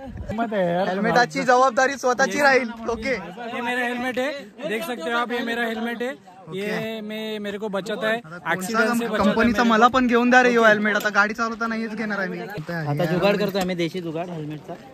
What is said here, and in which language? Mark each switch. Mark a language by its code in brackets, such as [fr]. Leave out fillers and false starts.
[mr] हेल्मेटाची जबाबदारी स्वतःची राहील. [en] Okay. [hi] ये मेरा हेलमेट है, देख सकते हो आप. ये मेरा हेलमेट है. ये मेरे को बचाता है ऍक्सिडेंट से. [mr] कंपनीचा मला पण घेऊन द्या रे यो हेल्मेट. आता गाडी चालवताना हेच घेणार आहे मी. आता जुगाड करतोय आम्ही, देशी जुगाड हेल्मेटचा.